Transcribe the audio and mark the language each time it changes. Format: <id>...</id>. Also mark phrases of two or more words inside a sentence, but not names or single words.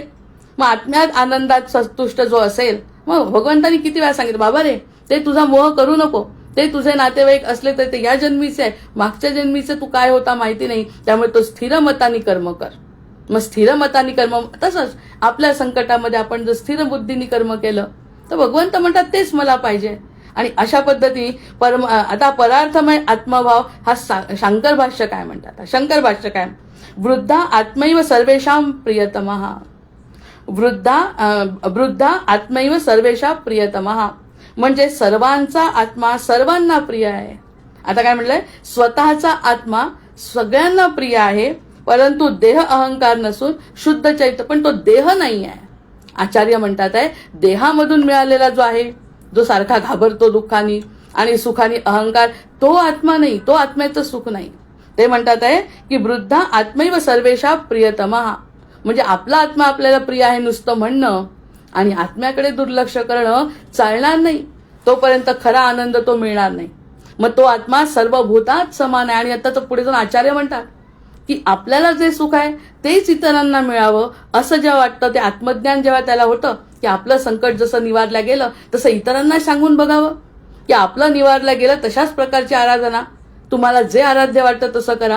<mr>मग आत्म्यात आनंदात संतुष्ट जो असेल, मग भगवंतांनी किती वेळा सांगितलं, बाबा रे ते तुझा मोह करू नको, ते तुझे नातेवाईक असले तर ते या जन्मीचे आहे, मागच्या जन्मीचे तू काय होता माहिती नाही, त्यामुळे तो स्थिर मतानी कर्म कर. मग स्थिर मतानी कर्म, तसंच आपल्या संकटामध्ये आपण जर स्थिर बुद्धीने कर्म केलं तर भगवंत म्हणतात तेच मला पाहिजे. आणि अशा पद्धती आता परार्थमय आत्मभाव हा शंकर भाष्य काय म्हणतात. शंकर भाष्य काय,</mr> <sa>वृद्धा आत्मैव सर्वेषां प्रियतमः. वृद्धा आत्मैव सर्वेषां प्रियतमः</sa> <mr>म्हणजे सर्वांचा आत्मा सर्वांना प्रिय आहे. आता काय म्हटलंय, स्वतःचा आत्मा सगळ्यांना प्रिय आहे, परंतु देह अहंकार नसून शुद्ध चैतन्य, पण तो देह नाही आहे. आचार्य म्हणतात आहे देहामधून मिळालेला जो आहे, जो सारखा घाबरतो दुःखानी आणि सुखानी अहंकार, तो आत्मा नाही, तो आत्म्याचं सुख नाही. ते म्हणतात आहे की</mr> <sa>वृद्धा आत्मैव सर्वेषां प्रियतमः</sa> <mr>म्हणजे आपला आत्मा आपल्याला प्रिय आहे नुसतं म्हणणं आणि आत्म्याकडे दुर्लक्ष करणं चालणार नाही. तोपर्यंत खरा आनंद तो मिळणार नाही. मग तो आत्मा सर्व भूतात समान आहे. आणि आता तर पुढे जाऊन आचार्य म्हणतात की आपल्याला जे सुख आहे तेच इतरांना मिळावं असं जेव्हा वाटतं, ते आत्मज्ञान जेव्हा त्याला होतं की आपलं संकट जसं निवारलं गेलं तसं इतरांना सांगून बघावं की आपलं निवारलं गेलं, तशाच प्रकारची आराधना तुम्हाला जे आराध्य वाटतं तसं करा.</mr>